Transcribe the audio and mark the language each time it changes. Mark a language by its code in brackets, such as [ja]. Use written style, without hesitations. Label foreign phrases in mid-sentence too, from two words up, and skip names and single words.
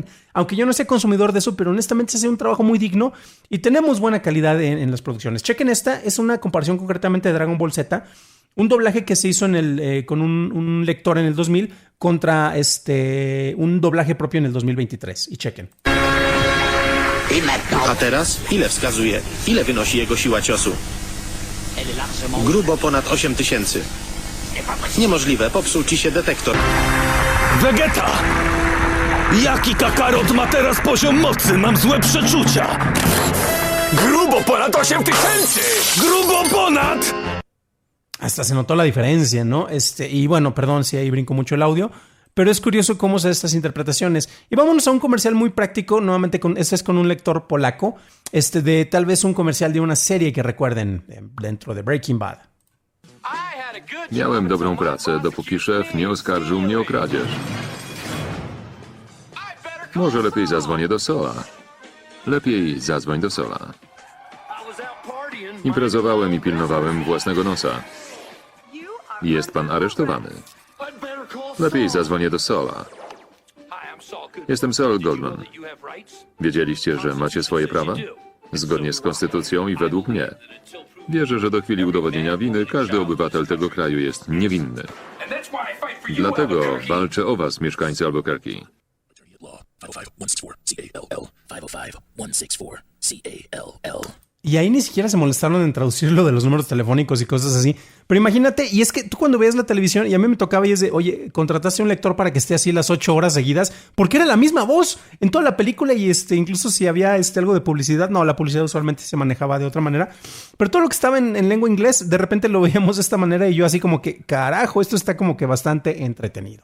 [es] Aunque yo no sea consumidor de eso, pero honestamente se hace un trabajo muy digno y tenemos buena calidad en las producciones. Chequen esta, es una comparación concretamente de Dragon Ball Z, un doblaje que se hizo con un lector en el 2000 contra un doblaje propio en el 2023. Y chequen. [pl] A teraz ile wskazuje? Ile wynosi jego siła ciosu? Grubo ponad 8000. Niemożliwe, popsuł ci się detektor. Vegeta! Jaki Kakarot ma teraz poziom mocy? Mam złe przeczucia! Grubo ponad 8000! Grubo ponad! [es] Hasta se notó la diferencia, ¿no? Y bueno, perdón si ahí brinco mucho el audio, pero es curioso cómo se dan estas interpretaciones. Y vámonos a un comercial muy práctico, nuevamente este es con un lector polaco, de tal vez un comercial de una serie que recuerden dentro de Breaking Bad. [pl] Miałem dobrą pracę, dopóki szef nie oskarżył mnie o kradzież. Może lepiej zadzwonię do Sola. Lepiej zadzwoń do Sola. Imprezowałem i pilnowałem własnego nosa. Jest pan aresztowany. Lepiej zadzwonię do Saula. Jestem Saul Goldman. Wiedzieliście, że macie swoje prawa? Zgodnie z konstytucją i według mnie. Wierzę, że do chwili udowodnienia winy każdy obywatel tego kraju jest niewinny. Dlatego walczę o was, mieszkańcy Albuquerque. [es] Y ahí ni siquiera se molestaron en traducir lo de los números telefónicos y cosas así. Pero imagínate, y es que tú cuando veías la televisión, y a mí me tocaba y es de, oye, contrataste a un lector para que esté así las 8 horas seguidas, porque era la misma voz en toda la película y incluso si había algo de publicidad, no, la publicidad usualmente se manejaba de otra manera, pero todo lo que estaba en lengua inglés, de repente lo veíamos de esta manera y yo así como que, carajo, esto está como que bastante entretenido.